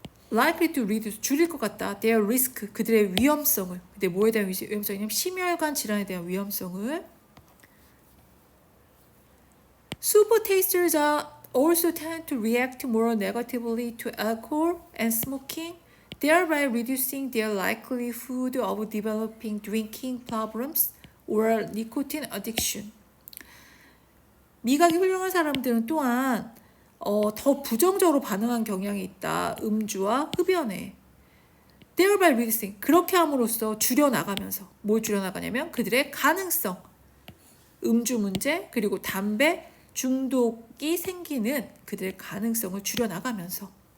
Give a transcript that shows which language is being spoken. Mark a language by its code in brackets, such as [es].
[en] likely to reduce, [ko] 줄일 것 같다. [en] their risk, [ko] 그들의 위험성을. 근데 뭐에 대한 위험성이냐면 심혈관 질환에 대한 위험성을. [en] super tasters also tend to react more negatively to alcohol and smoking, thereby reducing their likelihood of developing drinking problems or nicotine addiction. [ko] 미각이 훌륭한 사람들은 또한 더 부정적으로 반응한 경향이 있다. 음주와 흡연에. [en] thereby reducing, [ko] 그렇게 함으로써 줄여나가면서 뭘 줄여나가냐면 그들의 가능성, 음주 문제 그리고 담배 중독이 생기는 그들의 가능성을 줄여나가면서.